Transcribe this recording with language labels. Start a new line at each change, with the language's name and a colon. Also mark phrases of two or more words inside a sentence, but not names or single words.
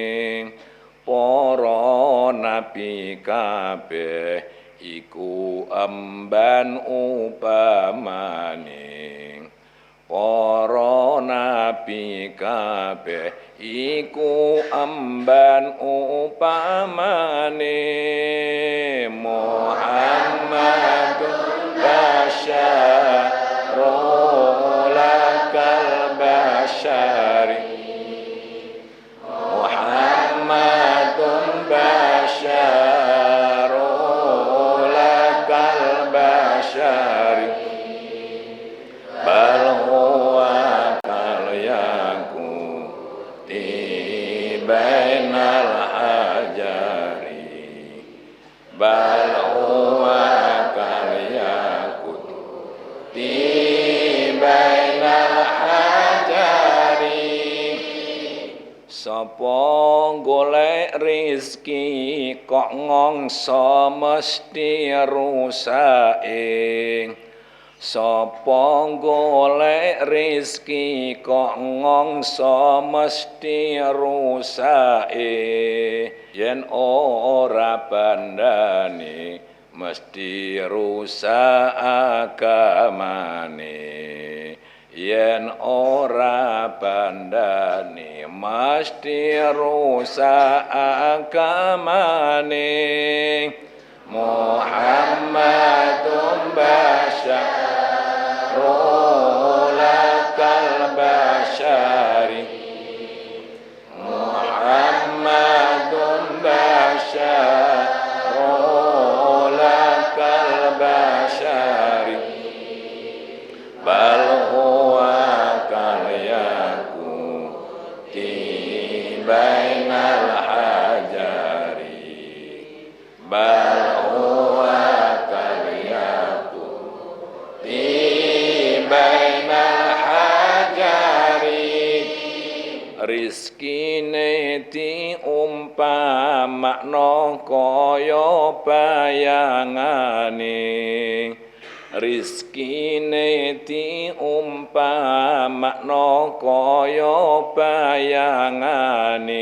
Javanese: Para nabi kabeh iku emban upamane. Para nabi kabeh iku emban upamane.
Arabic: محمد بشر لا كالبشر. محمد بشر لا كالبشر. بل هو كالياقوت بين الحجر. بل هو كالياقوت بين الحجر.
Javanese: Sapa golek rizki kok ngongso mesti rusake. Sapa golek rizki kok ngongso mesti rusake. Yen ora bandane mesti rusak agamane. Yen ora bandane mesti rusak agamane.
Arabic: محمد بشر لا كالبشر. محمد بشر لا كالبشر. بل هو كالياقوت بين الحجر. بل هو كالياقوت بين الحجر.
Javanese: Rizkine diumpamakna kaya bayangane. Rizkine diumpamakna kaya bayangane.